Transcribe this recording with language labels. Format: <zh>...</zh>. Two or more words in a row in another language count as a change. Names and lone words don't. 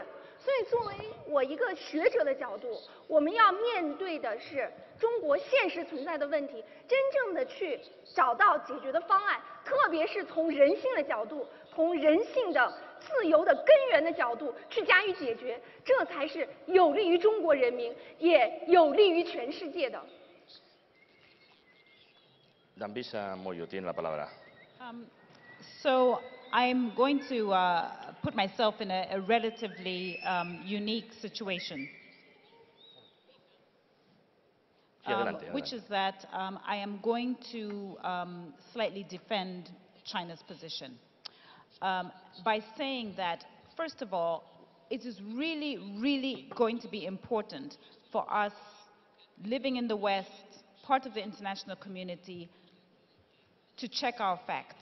<zh>所以作为我一个学者的角度，我们要面对的是中国现实存在的问题，真正的去找到解决的方案，特别是从人性的角度，从人性的自由的根源的角度去加以解决，这才是有利于中国人民，也有利于全世界的。</zh> <es>Dambisa Moyo tiene la palabra.</es> <en>So I'm going to put myself in a relatively unique situation. Which is that I am going to slightly defend China's position by saying that, first of all, it is really, really going to be important for us living in the West, part of the international community, to check our facts.</en>